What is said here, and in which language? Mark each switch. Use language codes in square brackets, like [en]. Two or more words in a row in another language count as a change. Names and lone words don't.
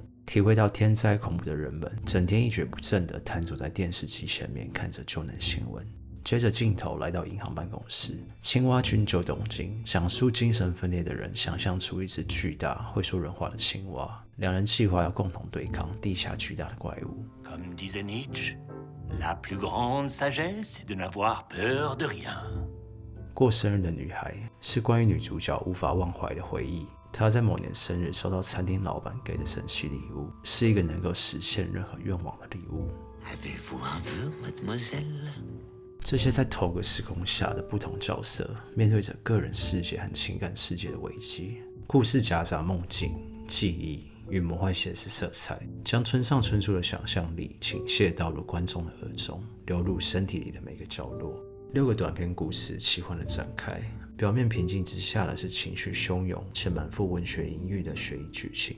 [zh] 体会到天灾恐怖的人们，整天一蹶不振地瘫坐在电视机前面看着救难新闻。接着镜头来到银行办公室，青蛙君救东京，讲述精神分裂的人想象出一只巨大会说人话的青蛙，两人计划要共同对抗地下巨大的怪物。 [fr] Comme disait Nietzsche, la plus grande sagesse est de n'avoir peur de rien. [zh] 过生日的女孩是关于女主角无法忘怀的回忆。她在某年生日收到餐厅老板给的神奇礼物，是一个能够实现任何愿望的礼物。 [fr] Avez-vous un vœu, mademoiselle? [zh] 这些在同个时空下的不同角色，面对着个人世界和情感世界的危机。故事夹杂梦境、记忆与魔幻现实色彩，将村上春树的想象力倾泻倒入观众的耳中，流入身体里的每个角落。6个短篇故事奇幻的展开，表面平静之下的是情绪汹涌且满腹文学隐喻的悬疑剧情。